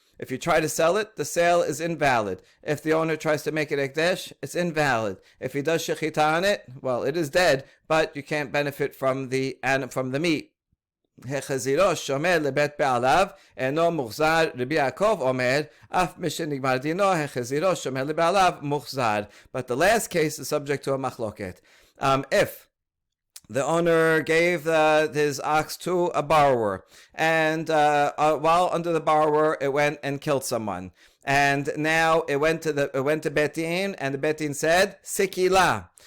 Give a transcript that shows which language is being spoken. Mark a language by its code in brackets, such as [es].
[en] If you try to sell it, the sale is invalid. If the owner tries to make it ekdesh, it's invalid. If he does shechita on it, well, it is dead, but you can't benefit from the meat. [he] החזירו שומר לבית בעליו אינו מוחזר. רבי יעקב אומר אף משנגמר דינו החזירו שומר לבעליו מוחזר. [en] But the last case is subject to a machloket. If the owner gave his ox to a borrower, and while under the borrower it went and killed someone, and now it went to Beit Din, and the Beit Din said sikila.